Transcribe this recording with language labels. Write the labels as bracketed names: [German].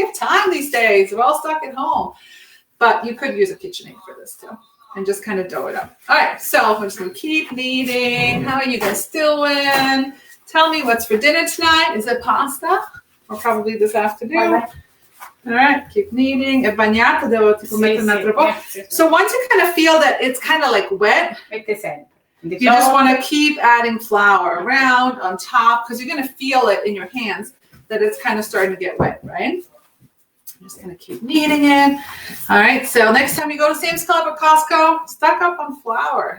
[English] We have time these days. We're all stuck at home. But you could use a KitchenAid for this too. And just kind of dough it up. All right, so we're just going to keep kneading. How are you guys doing? Tell me what's for dinner tonight. Is it pasta? Or probably this afternoon. All right, keep kneading. [Italian] È bagnato, devo tipo mettere un altro po'. [English] So once you kind of feel that it's kind of like wet, you just want to keep adding flour around on top because you're going to feel it in your hands that it's kind of starting to get wet, right? I'm just going to keep kneading it. All right, so next time you go to Sam's Club or Costco, stock up on flour.